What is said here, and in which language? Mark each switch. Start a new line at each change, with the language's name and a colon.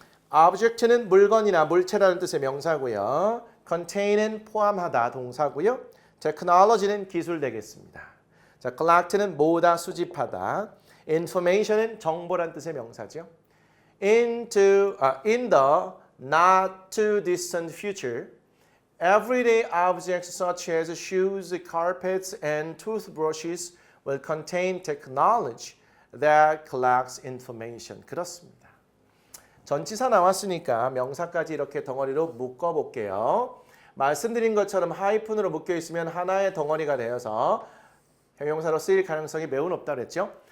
Korean: object는 물건이나 물체라는 뜻의 명사고요. contain은 포함하다 동사고요. technology는 기술 되겠습니다. 자, collect는 모으다 수집하다. information은 정보란 뜻의 명사죠.
English: in the not too distant future, everyday objects such as shoes, carpets, and toothbrushes will contain technology that collects information.
Korean: 그렇습니다. 전치사 나왔으니까 명사까지 이렇게 덩어리로 묶어볼게요. 말씀드린 것처럼 하이픈으로 묶여있으면 하나의 덩어리가 되어서 형용사로 쓰일 가능성이 매우 높다 그랬죠.